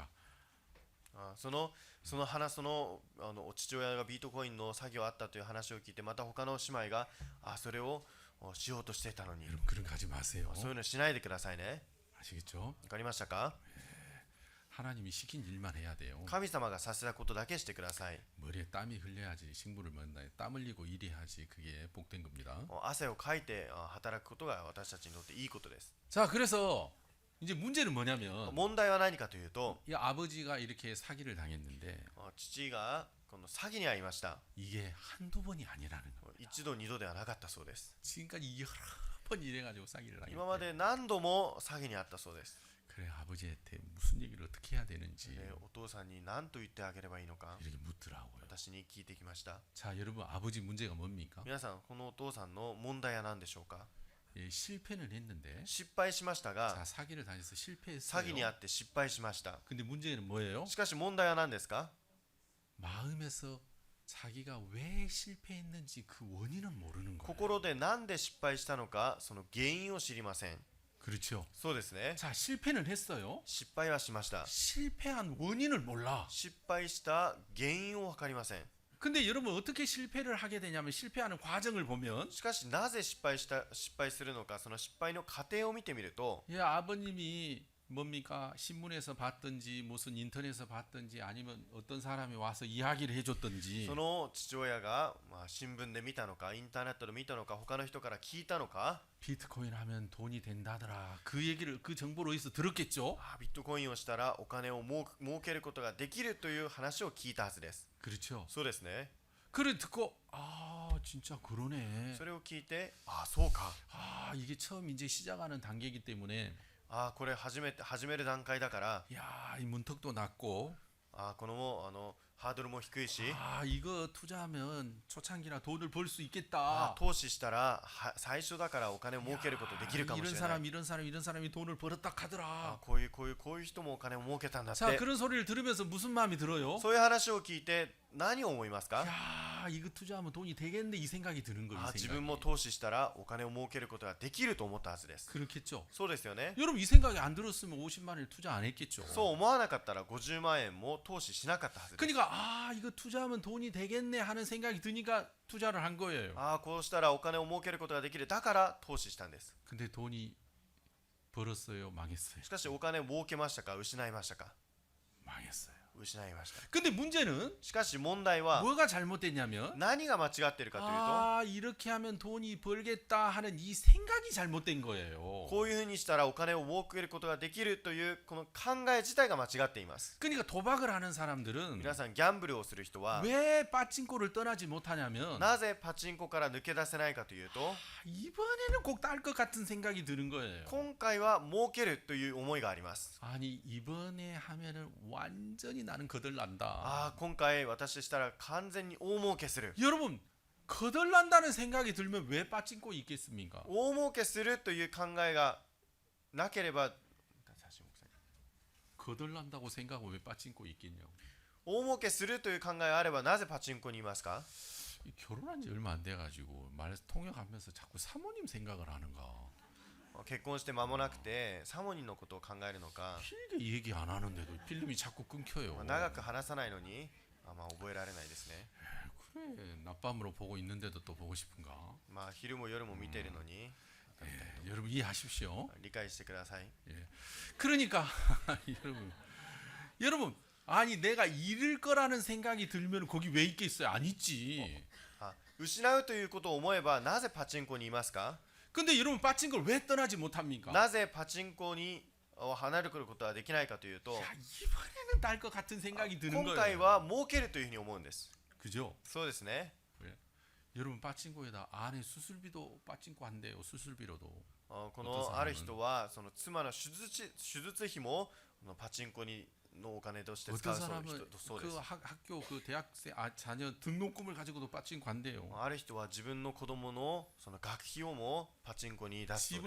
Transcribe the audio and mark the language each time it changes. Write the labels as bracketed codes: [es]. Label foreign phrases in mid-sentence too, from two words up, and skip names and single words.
[ja] その父親がビートコインの作業あったという話を聞いてまた他の姉妹がそれをしようとしていたのに [ko] 여러분 그런 거 하지 마세요. [ja] そういうのしないでくださいね [ko] 아시겠죠? [ja] わかりましたか [ko] 하나님이 시킨 일만 해야 돼요. [ja] 神様がさせたことだけしてください [ko] 머리에 땀이 흘려야지 식물을 먹는다. 땀 흘리고 일해야지 그게 복된 겁니다. [ja] 汗をかいて働くことが私たちにとっていいことです [ko] 자 그래서 이제 문제는 뭐냐면 [ja] 問題は何かというと [ko] 이 아버지가 이렇게 사기를 당했는데 [ja] 父がこの詐欺に遭いました [ko] 이게 한두 번이 아니라는 거예요. [ja] 一度二度ではなかったそうです [ko] 지금까지 여러 번 이래가지고 사기를 [ja] 今ま [ko] 당했대. [ja] で何度も詐欺に遭ったそうです [ko] 그래 아버지한테 무슨 얘기를 어떻게 해야 되는지 [ja] でお父さんに何と言ってあげればいいのか [ko] 이렇게 묻더라고요. [ja] 私に聞いてきました [ko] 자 여러분 아버지 문제가 뭡니까? [ja] 皆さんこのお父さんの問題は何でしょうか [ko] 예, 실패는 했는데 [ja] 失敗しましたが [ko] 자 사기를 당해서 [ja] 詐 [ko] 실패했어요. [ja] 欺に遭って失敗しました [ko] 근데 문제는 뭐예요? [ja] しかし問題は何ですか [ko] 마음에서 자기가 왜 실패했는지 그 원인은 모르는 거예요. [ja] 心で何で失敗したのかその原因を知りません [ko] 그렇죠. [ja] そうですね [ko] 자 실패는 했어요. [ja] 失敗はしました [ko] 실패한 원인을 몰라. [ja] 失敗した原因を分かりません [ko] 근데 여러분 어떻게 실패를 하게 되냐면 실패하는 과정을 보면 [ja] しかしなぜ失敗するのかその失敗の過程を見てみると [ko] 예, 아버님이 뭡니까? 신문에서 봤든지 무슨 인터넷에서 봤든지 아니면 어떤 사람이 와서 이야기를 해줬든지 [ja] その父親が、新聞で見たのかインターネットで見たのか他の人から聞いたのか [ko] 비트코인 하면 돈이 된다더라. 그 얘기를 그 정보를 어디서 들었겠죠? [ja] ビットコインをしたらお金を儲けることができるという話を聞いたはずです。 [ko] 그렇죠. [ja] そうですね。 [ko] 그래 듣고 아 진짜 그러네. [ja] それを聞いて、そうか、 [ko] 아 이게 처음 이제 시작하는 단계이기 때문에 [ja] これ始める段階だから、 [ko] 야 이 문턱도 낮고 [ja] このハードルも低いし、 [ko] 아 이거 투자하면 초창기라 돈을 벌 수 있겠다. [ja] 投資したら最初だからお金を儲けることできるかもし [ko] 이런 [ja] れない。 [ko] 사람 이런 사람이 돈을 벌었다 하더라. [ja] こういう人もお金を儲けたんだって。 [ko] 자 그런 소리를 들으면서 무슨 마음이 들어요? [ja] そういう話を聞いて何を思いますか？ [ko] 야 이거 투자하면 돈이 되겠네 이 생각이 드는 거예요. 이 [ja] 自 [ko] 생각이. [ja] 分も投資したらお金を儲けることができると思ったはずです。 [ko] 그렇겠죠. [ja] そうですよね。 [ko] 여러분 이 생각이 안 들었으면 50만 원을 투자 안 했겠죠. [ja] そう思わなかったら50万円も投資しなかったはずです。 [ko] 그러니까 아 이거 투자하면 돈이 되겠네 하는 생각이 드니까 투자를 한 거예요. [ja] こうしたらお金を儲けることができる。だから投資したんです。 [ko] 근데 돈이 벌었어요, 망했어요. [ja] しかしお金を儲けましたか失いましたか？ [ko] 망했어요. [ja] 失いました。 [ko] 근데 문제는 [ja] しかし問題は [ko] 뭐가 잘못됐냐면 [ja] 何が間違っているかというと、 [ko] 아 이렇게 하면 돈이 벌겠다 하는 이 생각이 잘못된 거예요. [ja] こういうふうにしたらお金を儲けることができるというこの考え自体が間違っています。 [ko] 그러니까 도박을 하는 사람들은 [ja] 皆さんギャンブルをする人は [ko] 왜 빠찡코를 떠나지 못하냐면 [ja] なぜパチンコから抜け出せないかというと、 [ko] 이번에는 꼭 딸 것 같은 생각이 드는 거예요. [ja] 今回は儲けるという思いがあります。 [ko] 아니 이번에 하면은 완전히 나는 거덜난다. [ja] 今回私したら完全に大儲けする。 [ko] 여러분 거덜난다는 생각이 들면 왜 빠찡코 있겠습니까? [ja] 大儲けするという考えがなければ、 [ko] 거덜난다고 생각하고 왜 빠찡코 있겠냐고. [ja] 大儲けするという考えがあればなぜパチンコにいますか？ [ko] 결혼한 지 얼마 안 돼가지고 말 통역하면서 자꾸 사모님 생각을 하는가. [ja] 結婚して間もなくてサモニーのことを考えるのか、 [ko] 필기 얘기 안 하는데도 필름이 자꾸 끊겨요. [ja] 長く話さないのに覚えられないですね。 [ko] 그래 낮밤으로 보고 있는데도 또 보고 싶은가? [ja] 昼も夜も見ているのに [ko] 예, 여러분 이해하십시오. [ja] 理解してください。 [ko] 그러니까 여러분 아니 내가 잃을 거라는 생각이 들면 거기 왜 있겠어요? 안 있지. [ja] 失うということを思えばなぜパチンコにいますか？ [ko] 근데 여러분 빠진 걸 왜 떠나지 못합니까? [ja] なぜパチンコに離れることはできないかというと、 [ko] 야, 이번에는 딸 것 같은 생각이 드는 [ja] 今回 [ko] 거예요. [ja] は儲けるというふうに思うんです。 [ko] 그죠? [ja] そうですね。 [ko] 여러분 빠친코에다 안에 수술비도 빠친코 한대요. 수술비로도. [ja] このある人はその妻の手術費もパチンコのお金として使う [ko] 어떤 [ja] そう [ko] 사람은 [ja] そうです。 [ko] 그 학교 그 대학생 자녀 등록금을 가지고도 빠친코 한대요. [ja] ある人は自分の子供のその学費をもパチンコに出すそうで